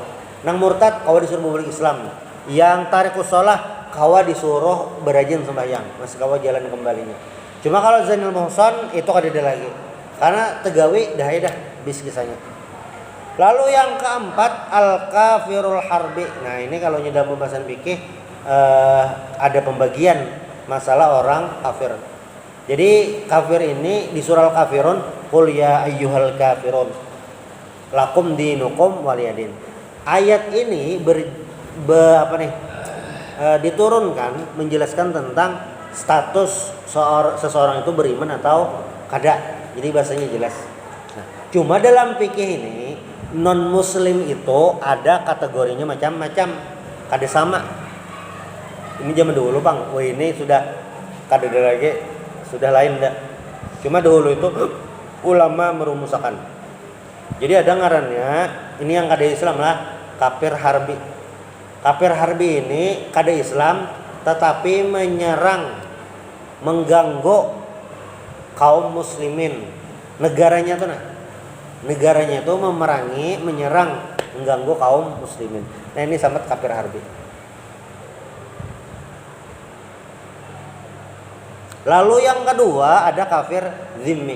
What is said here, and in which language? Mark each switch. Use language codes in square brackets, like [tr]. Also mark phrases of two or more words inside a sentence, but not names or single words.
[bjn] Nang murtad kawa disuruh bebulik Islam. Yang [ar] tarikus shalah [bjn] kawa disuruh berajin sembahyang, masih kawa jalan kembalinya. Cuma kalau [ar] zanil muhsan [bjn] itu kada lagi. Karena tegawi dah bis kisahnya. [id] Lalu yang keempat [ar] al-kafirul harbi. [id] Nah, ini kalau dalam pembahasan fikih ada pembagian masalah orang kafir. Jadi kafir ini di surah Al-Kafirun, [ar] qul ya ayyuhal kafirun lakum dinukum waliyadin. [id] Ayat ini diturunkan menjelaskan tentang status seseorang itu beriman atau kada. Jadi bahasanya jelas. Nah, cuma dalam fikih ini non muslim itu ada kategorinya macam-macam, kada sama. [bjn] Ini zaman dulu bang, wah ini sudah kada lagi, sudah lain dah. [id] Cuma dulu itu ulama merumuskan. [bjn] Jadi ada ngarannya, ini yang kada Islam lah, kafir harbi. [id] Kafir harbi ini kada Islam tetapi menyerang, mengganggu kaum muslimin. Negaranya itu memerangi, menyerang mengganggu kaum muslimin. Nah ini sama kafir harbi. Lalu yang kedua ada kafir zimmi.